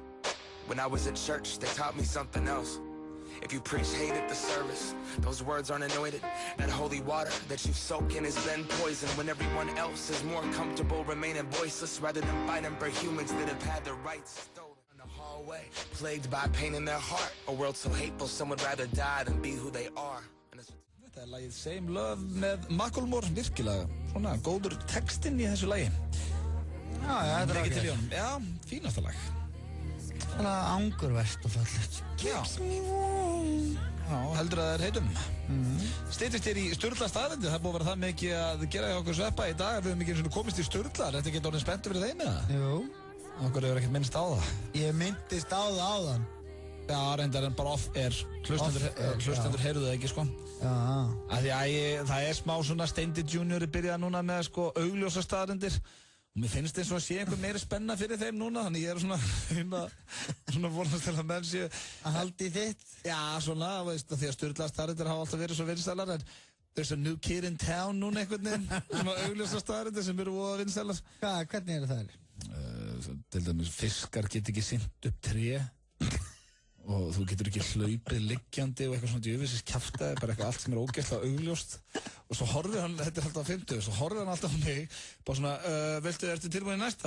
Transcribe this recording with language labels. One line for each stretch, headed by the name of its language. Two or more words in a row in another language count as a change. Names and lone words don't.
English: When I was at church, they taught me something else. If you preach hate at the service, those words aren't anointed. That holy water that you soak in has been poisoned when everyone else is more comfortable remaining voiceless rather than fighting for humans that have had their rights stolen. In the hallway, plagued by pain in their heart. A world so hateful, some would rather die than be who they are.
Icelandic: Þetta er lagið Same Love með Macklemore, virkilega svona góður textinn í þessu lagi. Já, þetta er ekki til í honum. Já, fínasta lag. Svona angurvert og fallegt.
English: Keeps me warm.
Icelandic: Já, heldur að það er heitum. Styttist hér í Sturla staðreyndir, það er búið að vera það mikið að gera hjá okkur Sveppa í dag, við höfum ekki eins og komist í Sturla, er þetta ekki orðin spenntur fyrir þeim eða? Jú. Okkur hefur ekkert minnst á það. Ég myndist á það áðan. Já, reyndar en bara off-air, hlustendur heyrðu það ekki, sko. Já. Af því að það er smá svona Steindi Junior byrjað núna með, sko, augljósa staðreyndir. Og mér finnst eins og að sé einhver meiri spenna fyrir þeim núna, þannig ég er svona vonast til að menn séu að haldi þitt. Já, svona, veist, því að Sturla staðreyndir hafa alltaf verið svo vinsælar, en
English: there's a new kid in town
Icelandic: núna einhvern veginn, svona augljósa staðreyndir sem eru voða vinsælar. Hvernig eru það? Til dæmis, fiskar get ekki synt upp tré og þú getur ekki hlaupið liggjandi og eitthvað svona djöfisins kjaftaði, bara eitthvað allt sem er ógeðslega augljóst. Og svo horfir hann, þetta er alltaf á 50, svo horfir hann alltaf á mig, bara svona, ertu tilbúin í næsta?